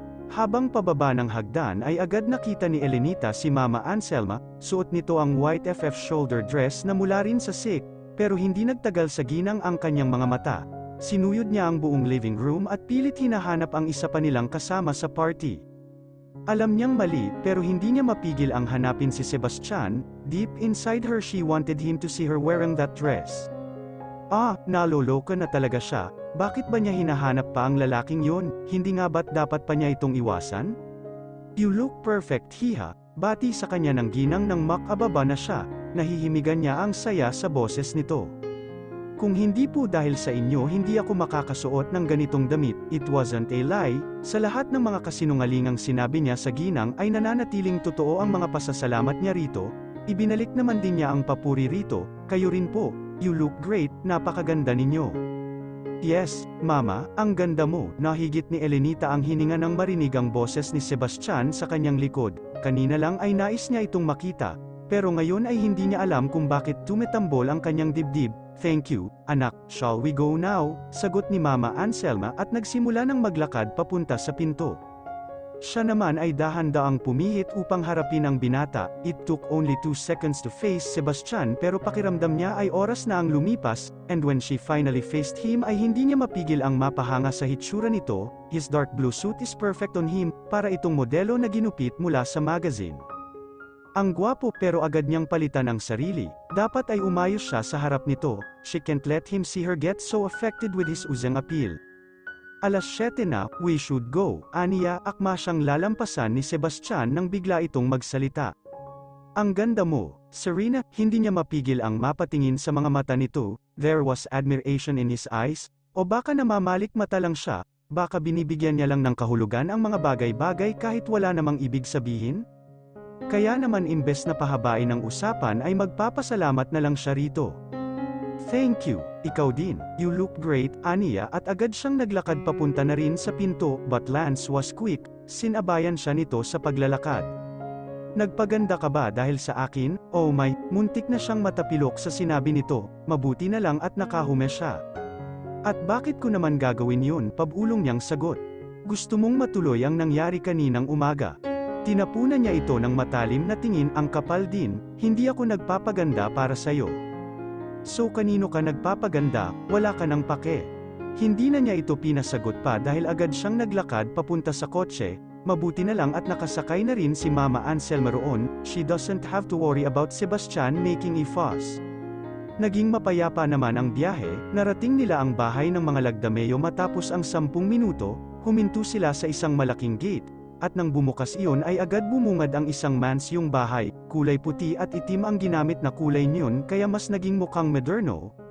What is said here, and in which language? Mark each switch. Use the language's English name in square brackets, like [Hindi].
[Filipino] Habang pababa ng hagdan ay agad nakita ni Elenita si Mama Anselma, suot nito ang white FF shoulder dress na mula rin sa silk, pero hindi nagtagal sa ginang ang kanyang mga mata. Sinuyod niya ang buong living room at pilit hinahanap ang isa pa nilang kasama sa party. Alam niyang mali, pero hindi niya mapigil ang hanapin si Sebastian. [English] Deep inside her she wanted him to see her wearing that dress. [Filipino] Naloloka na talaga siya. Bakit ba niya hinahanap pa ang lalaking yon? Hindi nga ba't dapat pa niya itong iwasan? [English] "You look perfect [Filipino] hiha," bati sa kanya ng ginang nang makababa na siya, nahihimigan niya ang saya sa boses nito. "Kung hindi po dahil sa inyo hindi ako makakasuot ng ganitong damit." [English] It wasn't a lie, [Filipino] sa lahat ng mga kasinungalingang sinabi niya sa ginang ay nananatiling totoo ang mga pasasalamat niya rito, ibinalik naman din niya ang papuri rito, "Kayo rin po, [English] you look great, [Filipino] napakaganda ninyo." "Yes, Mama, ang ganda mo," nahigit ni Elenita ang hininga nang marinig ang boses ni Sebastian sa kanyang likod. kanina lang ay nais niya itong makita, pero ngayon ay hindi niya alam kung bakit tumitambol ang kanyang dibdib. [English] "Thank you, anak, shall we go now?" [Filipino] Sagot ni Mama Anselma at nagsimula ng maglakad papunta sa pinto. Siya naman ay dahan-daang pumihit upang harapin ang binata. [English] It took only 2 seconds to face Sebastian [Filipino] pero pakiramdam niya ay oras na ang lumipas, [English] and when she finally faced him [Filipino] ay hindi niya mapigil ang mapahanga sa hitsura nito. [English] His dark blue suit is perfect on him, [Filipino] para itong modelo na ginupit mula sa magazine. Ang gwapo pero agad niyang palitan ang sarili. Dapat ay umayos siya sa harap nito. [English] She can't let him see her get so affected with his oozing appeal. [Filipino] Alas 7 na, [English] "We should go," [Filipino] aniya. Akma siyang lalampasan ni Sebastian nang bigla itong magsalita. "Ang ganda mo, Serena." Hindi niya mapigil ang mapatingin sa mga mata nito. [English] There was admiration in his eyes. [Filipino] O baka namamalik mata lang siya, baka binibigyan niya lang ng kahulugan ang mga bagay-bagay kahit wala namang ibig sabihin? Kaya naman imbes na pahabain ang usapan ay magpapasalamat na lang siya rito. [English] "Thank you, [Filipino] ikaw din, [English] you look great," [Filipino] aniya at agad siyang naglakad papunta na rin sa pinto, [English] but Lance was quick, [Filipino] sinabayan siya nito sa paglalakad. "Nagpaganda ka ba dahil sa akin?" Oh my, muntik na siyang matapilok sa sinabi nito, mabuti na lang at nakahume siya. "At bakit ko naman gagawin yun?" Pabulong niyang sagot. "Gusto mong matuloy ang nangyari kaninang umaga." Tinapunan niya ito ng matalim na tingin. "Ang kapal din, hindi ako nagpapaganda para sa'yo." "So kanino ka nagpapaganda, wala ka ng pake." Hindi na niya ito pinasagot pa dahil agad siyang naglakad papunta sa kotse. Mabuti na lang at nakasakay na rin si Mama Anselma roon. [English] She doesn't have to worry about Sebastian making a fuss. [Filipino] Naging mapayapa naman ang biyahe. Narating nila ang bahay ng mga Lagdameo matapos ang 10 minuto. Huminto sila sa isang malaking gate. At nang bumukas iyon ay agad bumungad ang isang mansyong bahay. Kulay puti at itim ang ginamit na kulay niyon kaya mas naging mukhang moderno.